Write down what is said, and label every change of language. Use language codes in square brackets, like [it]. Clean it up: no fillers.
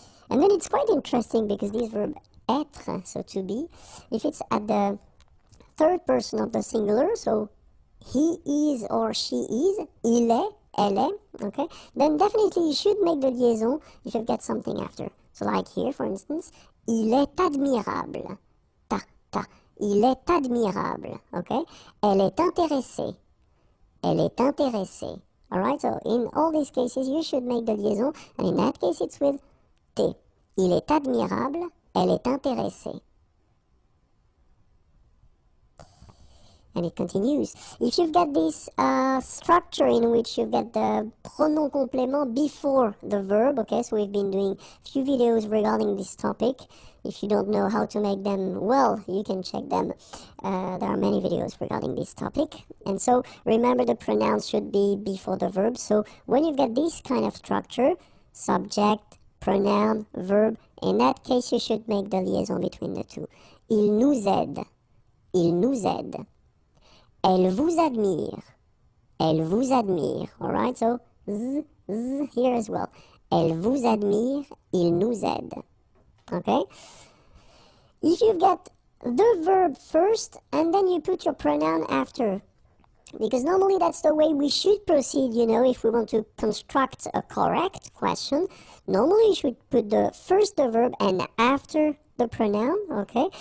[en] And then it's quite interesting because this verb être, so to be, if it's at the third person of the singular, so he is or she is, [fr] il est, elle est, [en] okay, then definitely you should make the liaison if you've got something after. So like here, for instance, [fr] il est admirable, il est admirable, okay, elle est intéressée. Elle est intéressée. [en] Alright, so in all these cases, you should make the liaison, and in that case, it's with T. [fr] Il est admirable, elle est intéressée. [en] And it continues. If you've got this structure in which you've got the pronom complément before the verb, okay, so we've been doing a few videos regarding this topic. If you don't know how to make them, well, you can check them. There are many videos regarding this topic. And so remember the pronouns should be before the verb. So when you've got this kind of structure, subject, pronoun, verb, in that case you should make the liaison between the two. [fr] Il nous aide. Il nous aide. Elle vous admire. Elle vous admire. [en] Alright, so z here as well. [fr] Elle vous admire, il nous aide. [en] Okay? If you've got the verb first and then you put your pronoun after, because normally that's the way we should proceed, you know, if we want to construct a correct question. Normally you should put first the verb and after the pronoun, okay?